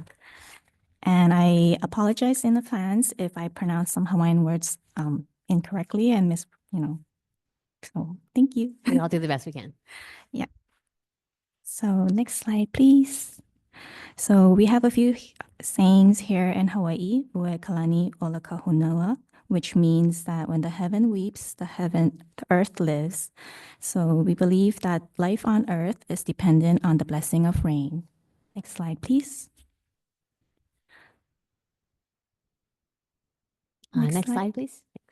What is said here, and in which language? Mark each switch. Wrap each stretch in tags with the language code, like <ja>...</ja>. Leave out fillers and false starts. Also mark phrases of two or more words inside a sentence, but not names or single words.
<en>And I apologize in advance if I pronounce some Hawaiian words incorrectly and so thank you. We all do the best we can. Yeah. So next slide, please. So we have a few sayings here in Hawaii,</en> <haw>Ue kalani ola kahunua,</haw> <en>which means that when the heaven weeps, the earth lives. So we believe that life on earth is dependent on the blessing of rain. Next slide, please. Next slide, please. Thanks.</en>